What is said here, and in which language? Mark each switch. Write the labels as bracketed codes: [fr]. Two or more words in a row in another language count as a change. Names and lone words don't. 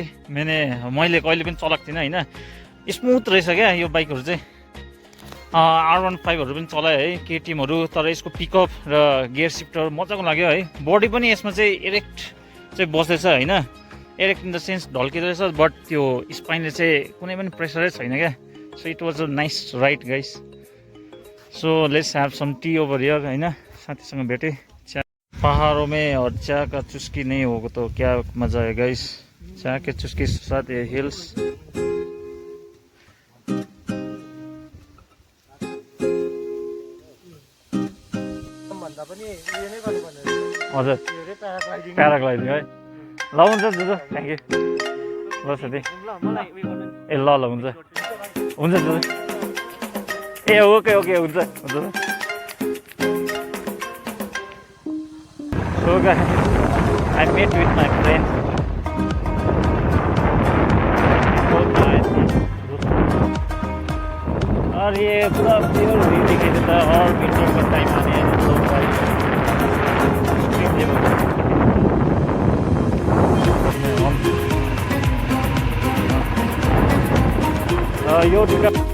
[ne] मैले कहिले पनि चलाएको थिइनँ होइन. स्मुथ रहेछ क्या यो बाइकहरू चाहिँ. R15हरू पनि चलाएँ है, केटिएमहरू. तर यसको पिकअप र [en] gear shifter [ne] मजाको लाग्यो है. बडी पनि यसमा चाहिँ इरेक्ट चाहिँ बस्दैछ होइन. [en] erect in the sense [ne] ढल्किँदो रहेछ, बट त्यो स्पाइनले चाहिँ कुनै पनि प्रेसरै छैन क्या. [en] So it was a nice ride guys. So let's have some tea over here होइन. [ne] साथीसँग भेटेँ. [hi] पहाड़ों में और चाय का चुस्की नहीं होगा तो क्या मजा है गाइस. चाय के चुस्की के साथ ये हिल्स. [ne] हजुर प्याराग्लाइडिङ है. ल हुन्छ जुजो, थ्याङ्क यू. ल साथी ए ल हुन्छ जुजो. ए ओके हुन्छ. [en] So guys, I met with my friend. So nice. [hi] और ये पूरा [en] pure view [hi] दिखे देता है. और विंटर का टाइम आने हैं तो गाइस यो दुका